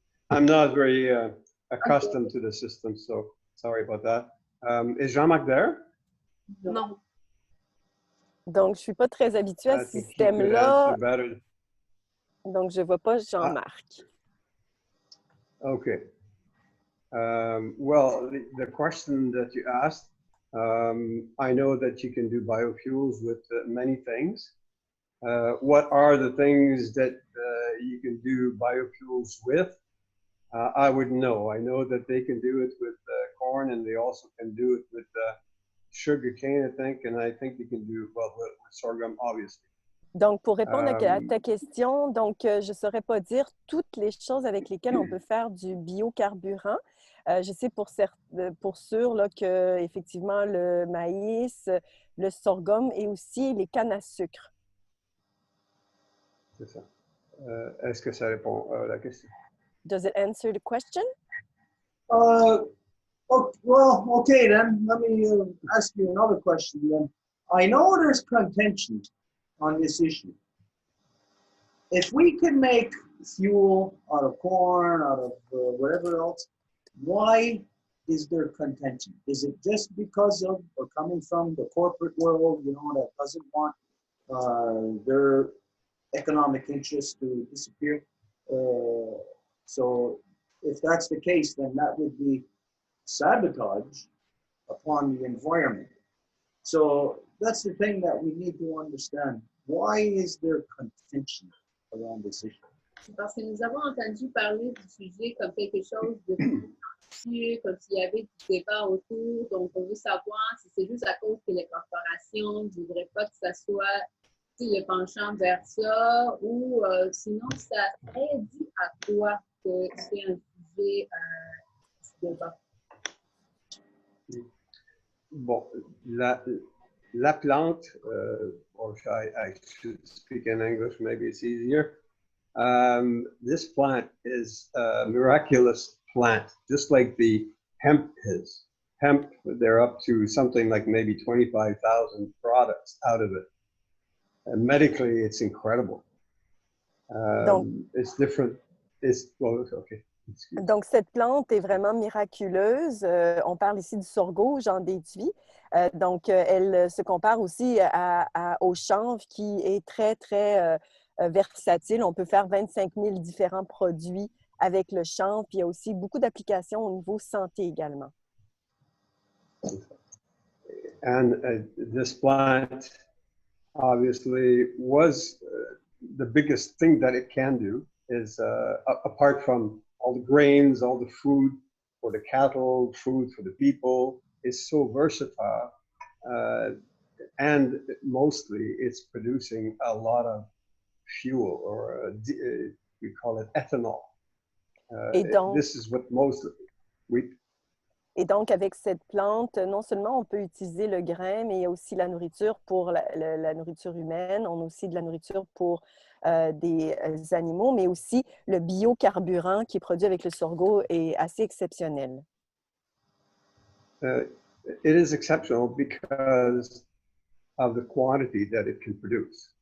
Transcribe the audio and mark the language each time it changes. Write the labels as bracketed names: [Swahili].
[English] I'm not very accustomed to the system, so sorry about that. Is Jean-Marc there? [French] Non. Donc, je ne suis pas très habituée à [English] I [French] ce [English] think he could [French] système-là. [English] answer better. [French] Donc, je ne vois pas Jean-Marc. [English] Okay. Well, the question that you asked, I know that you can do biofuels with many things. What are the things that you can do biofuels with? I wouldn't know. I know that they can do it with corn, and they also can do it with sugar cane, I think, and I think they can do it well with sorghum, obviously. [French] Donc, pour répondre à ta question, donc, je ne saurais pas dire toutes les choses avec lesquelles on peut faire du biocarburant. Je sais pour sûr là, que effectivement le maïs, le sorghum et aussi les cannes à sucre. C'est ça. Est-ce que ça répond à la question? [English] Does it answer the question? Well, okay then. Let me ask you another question then. I know there's contention on this issue. If we can make fuel out of corn, out of whatever else, why is there contention? Is it just because of or coming from the corporate world, you know, that doesn't want their economic interests to disappear? So if that's the case, then that would be sabotage upon the environment. So that's the thing that we need to understand. Why is there contention around this issue? [French] Parce que nous avons entendu parler du sujet comme quelque chose de plus comme s'il y avait du débat autour. Donc, on veut savoir si c'est juste à cause que les corporations ne voudraient pas que ça soit le penchant vers ça ou sinon, ça serait dû à quoi que c'est un sujet de débat. Bon, la plante, [English] or I should speak in English, maybe it's easier. This plant is a miraculous plant, just like the hemp is. Hemp, they're up to something like maybe 25,000 products out of it. And medically, it's incredible. It's different. Well, okay. [French] Donc, cette plante est vraiment miraculeuse. On parle ici du sorgho, j'en déduis. Donc, elle se compare aussi au chanvre qui est très, très versatile. On peut faire 25 000 différents produits avec le chanvre. Puis, il y a aussi beaucoup d'applications au niveau santé également. [English] And this plant obviously was the biggest thing that it can do is apart from all the grains, all the food for the cattle, food for the people, is so versatile. And mostly it's producing a lot of fuel, or we call it ethanol. This is what most, [French] Et donc, avec cette plante, non seulement on peut utiliser le grain, mais il y a aussi la nourriture pour la nourriture humaine. On a aussi de la nourriture pour des animaux, mais aussi le biocarburant qui est produit avec le sorgho est assez exceptionnel. [English] It is exceptional because of the quantity that it can produce.